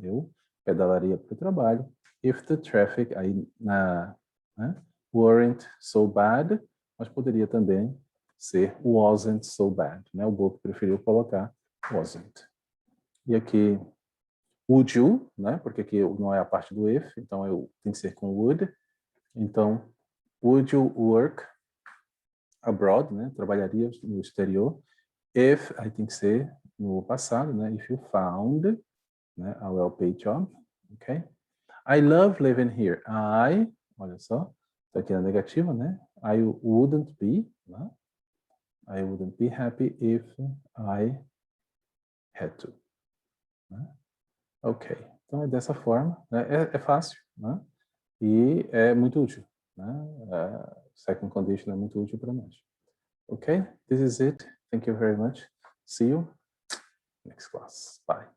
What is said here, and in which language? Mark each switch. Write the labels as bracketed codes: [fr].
[pt] Eu pedalaria para o trabalho. [en] If the traffic, [pt] aí né? [en] Weren't so bad, [pt] mas poderia também ser [en] wasn't so bad, né? [pt] O Boto preferiu colocar wasn't. E aqui, [en] would you, [pt] né? Porque aqui não é a parte do if, então tem que ser com would. [en] Então, would you work abroad, né? [pt] Trabalharia no exterior. If, aí tem que ser no passado, né? [en] If you found, [pt] né? [en] A well-paid job, ok? I love living here. [pt] Olha só, tá aqui na negativa, né? [en] I wouldn't be, né? I wouldn't be happy if I had to. Né? [pt] Ok, então é dessa forma, né? É fácil, né? E é muito útil, né? [en] Second condition [pt] é muito útil para nós. [en] Ok, this is it. Thank you very much. See you next class. Bye.